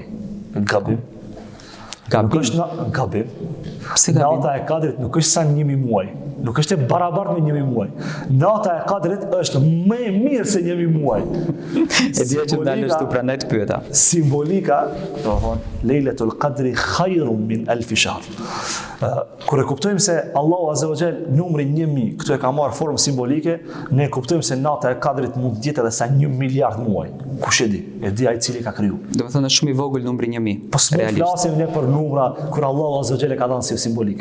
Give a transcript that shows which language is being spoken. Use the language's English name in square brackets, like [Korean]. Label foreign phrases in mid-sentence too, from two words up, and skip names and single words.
[Albanian] Gabim. Nuk është gabim. Pse gabim? Nata e Kadrit nuk është sa 1000 muaj. Nuk është e barabartë me 1000 muaj. Nata e Kadrit është më e mirë se 1000 muaj. E dia që dalësh tu pranoj të pyeta. Simbolika, do të thonë, [Arabic] ليلة القدر خير من ألف شهر. [Albanian] Kur e kuptojmë se Allahu [Arabic] عز وجل [Albanian] numri 1000, këtu e ka marrë formë simbolike, ne kuptojmë se nata e Kadrit mund të jetë edhe sa 1 miliard muaj. Kush e di? E di ai i cili ka kriju. Do të thonë është shumë i vogël numri 1000. Po flasim ne për numra kur Allahu [Arabic] عز وجل [Albanian] e ka dhënë si simbolik.